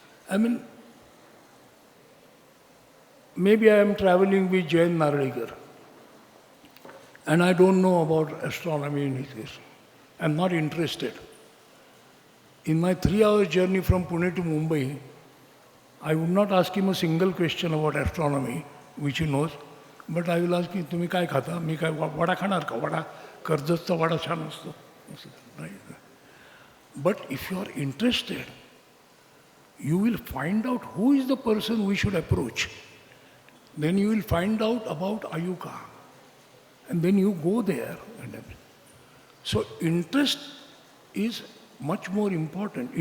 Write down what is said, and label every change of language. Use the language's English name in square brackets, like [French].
[English] I mean, maybe I am traveling with Jain Narlikar, and I don't know about astronomy in his case. I am not interested. In my 3-hour journey from Pune to Mumbai, I would not ask him a single question about astronomy, which he knows, but I will ask him, [Marathi] "Tumi काय खाता? मी काय वडा खाणार का? वडा कर्जतचा वडा छान असतो." [English] Right? But if you are interested, you will find out who is the person we should approach. Then you will find out about Ayuka. And then you go there. So interest is much more important.